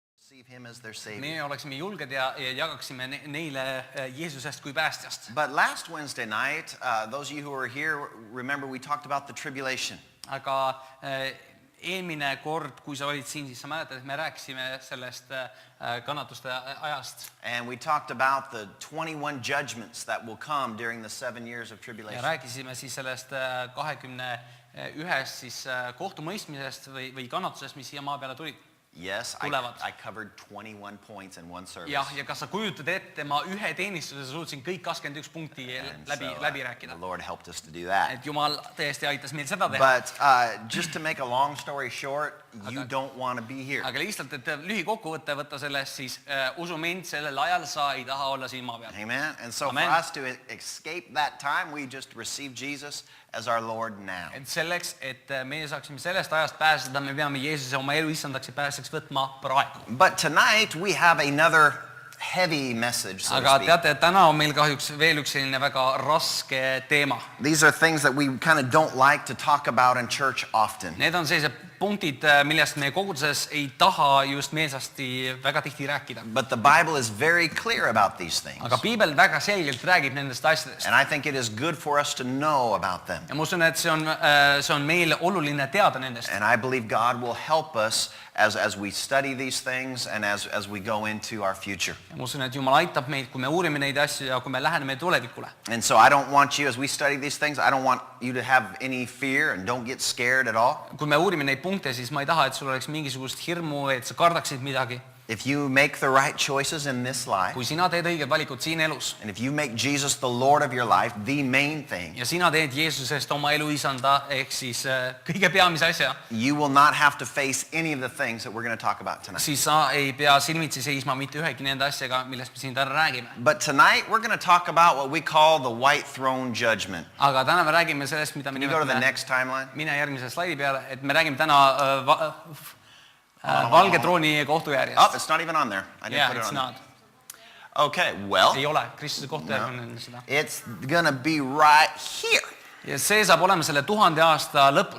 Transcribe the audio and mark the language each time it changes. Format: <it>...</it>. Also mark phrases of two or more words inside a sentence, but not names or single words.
<en>receive him as their savior.</en> <et>Me oleksime julged ja jagaksime neile Jeesusest kui päästjast.</et> <en>But last Wednesday night, those of you who were here, remember we talked about the tribulation.</en> <et>Aga eelmine kord, kui sa olid siin, siis sa mäletad, et me rääkisime sellest kannatuste ajast.</et> <en>And we talked about the 21 judgments that will come during the 7 years of tribulation.</en> <et>Ja rääkisime siis sellest 21 siis kohtumõistmisest või kannatusest, mis siia maa peale tulid.</et> <en>Yes, I covered 21 points in one service.</en> <et>Ja kas sa kujutad ette, ma ühe teenistuse suutsin kõik 21 punkti läbi rääkida.</et> <en>The Lord helped us to do that.</en> <et>Et Jumal tõesti aitas meil seda teha.</et> <en>But just to make a long story short, you don't want to be here.</en> <et>Aga lihtsalt, et lühikokkuvõte võtta sellest, siis usu mind, sellel ajal sa ei taha olla siin maa peal. Amen.</et> <en>And so for us to escape that time, we just receive Jesus as our Lord now.</en> <et>Et selleks, et meie saaksime sellest ajast pääseda, me peame Jeesuse oma elu issandaks ja pääseks võtma praegu.</et> <en>But tonight we have another heavy message, so to</en> <et>Aga</et> <en>speak.</en> <et>teate, täna on meil kahjuks veel üks selline väga raske teema.</et> <en>These are things that we kind of don't like to talk about in church often.</en> <et>Need on sellised punktid, millest meie koguduses ei taha just meelsasti väga tihti rääkida.</et> <en>But the Bible is very clear about these things.</en> <et>Aga Piibel väga selgelt räägib nendest asjadest.</et> <en>And I think it is good for us to know about them.</en> <et>Ja ma usun, et see on meile oluline teada nendest.</et> <en>And I believe God will help us as we study these things and as we go into our future.</en> <et>Ja ma usun, et Jumal aitab meid, kui me uurime neid asju ja kui me läheneme tulevikule.</et> <en>And so I don't want you, as we study these things, I don't want you to have any fear and don't get scared at all.</en> <et>Kui me uurime neid punkte, siis ma ei taha, et sul oleks mingisugust hirmu, et sa kardaksid midagi.</et> <en>If you make the right choices in this life,</en> <et>Kui sina teed õiged valikud siin elus</et> <en>and if you make Jesus the Lord of your life, the main thing,</en> <et>ja sina teed Jeesusest oma elu isanda ehk siis kõige peamise asja,</et> <en>you will not have to face any of the things that we're going to talk about tonight.</en> <et>siis sa ei pea silmitsi seisma mitte ühegi nende asjaga, millest me siin täna räägime.</et> <en>But tonight we're going to talk about what we call the white throne judgment.</en> <et>Aga täna me räägime sellest, mida me</et> <en>Can you go to the</en> <et>nimetame,</et> <en>next timeline?</en> <et>mine järgmise slaidi peale, et me räägime täna valge trooni kohtujärjest.</et> <en>Oh, it's not even on there. I didn't Yeah, put it it's on not. there. Okay, well,</en> <et>Ei ole, Kristuse kohtujärg on enne seda.</et> <en>it's going to be right here.</en> <et>Ja see saab olema selle 1000 aasta lõpus.</et>